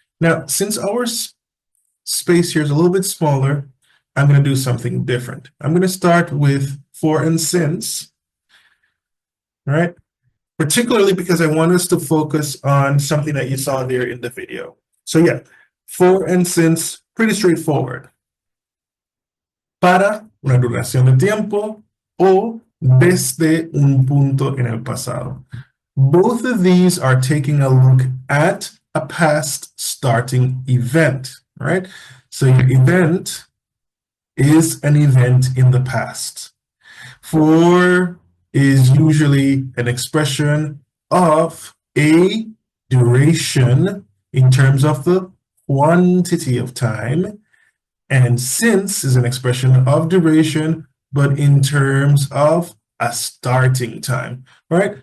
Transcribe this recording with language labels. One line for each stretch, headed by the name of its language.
English: Now, since our space here is a little bit smaller, I'm going to do something different. I'm going to start with for and since, all right? Particularly because I want us to focus on something that you saw there in the video. So yeah, for and since, pretty straightforward.
Spanish: Para una duración de tiempo o desde un punto en el pasado.
English: Both of these are taking a look at a past starting event, right? So your event is an event in the past. For is usually an expression of a duration in terms of the quantity of time, and since is an expression of duration, but in terms of a starting time, right?